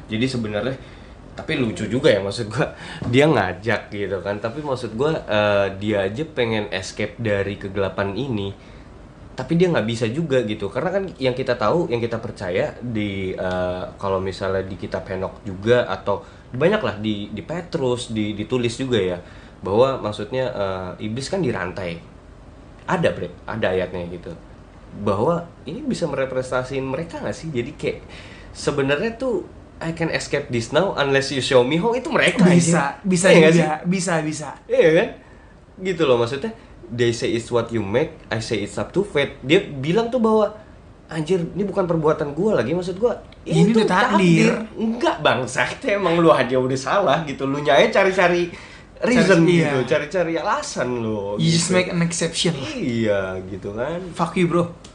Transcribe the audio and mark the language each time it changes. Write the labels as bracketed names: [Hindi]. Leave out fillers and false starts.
[Indonesian] Jadi sebenarnya tapi lucu juga ya, maksud gue dia ngajak gitu kan, tapi maksud gue dia aja pengen escape dari kegelapan ini, tapi dia nggak bisa juga gitu, karena kan yang kita tahu, yang kita percaya di kalau misalnya di kitab Henokh juga atau banyak lah di Petrus ditulis juga ya, bahwa maksudnya iblis kan dirantai, ada ayatnya gitu, bahwa ini bisa merepresentasiin mereka nggak sih, jadi kayak sebenarnya tuh [English] I can escape this now unless you show me how, [Indonesian] itu mereka bisa ya, bisa iya kan, gitu loh maksudnya. [English] They say it's what you make, I say it's up to fate. [Indonesian] Dia bilang tuh bahwa anjir ini bukan perbuatan gue lagi, maksud gue ini tuh takdir. Enggak bangsa, emang lu aja udah salah gitu, lu nyaya cari-cari reason gitu, cari-cari alasan lu. [English] You [Indonesian] gitu. [English] just make an exception. [Indonesian] Iya gitu kan. [English] Fuck you bro.